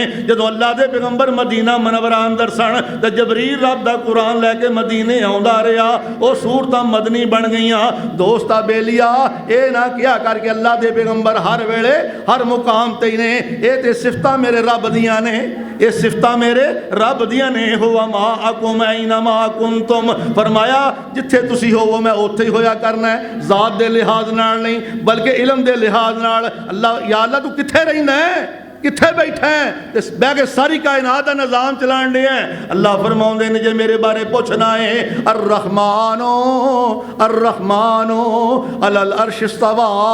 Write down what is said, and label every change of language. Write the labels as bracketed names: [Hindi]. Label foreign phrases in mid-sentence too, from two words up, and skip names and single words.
[Punjabi] جدوں اللہ کے پیغمبر مدینہ منورہ اندر سن تو جبریل رب دا قرآن لے کے مدینے آؤندا رہا. وہ سورتاں مدنی بن گئیاں. دوستا بیلیا یہ نہ کیا کر کے اللہ دے پیغمبر ہر ویلے ہر مقام تے نے. یہ تے صفتاں میرے رب دیاں نے، یہ صفتاں میرے رب دیاں نے. [Arabic] هو معكم أين ما كنتم. [Punjabi] فرمایا جتھے تسی ہوو میں اوتھے ای ہویا کرنا ہے. ذات دے لحاظ نال نہیں بلکہ علم دے لحاظ نال. اللہ یا اللہ تو کتھے رہندا ہے، کتھے بیٹھا ہے? بہہ کے ساری کائنات کا نظام چلان دیا ہے۔ اللہ فرماؤندے نے جے میرے بارے پچھنا ہے, [Arabic] الرحمن الرحمن على العرش استوى.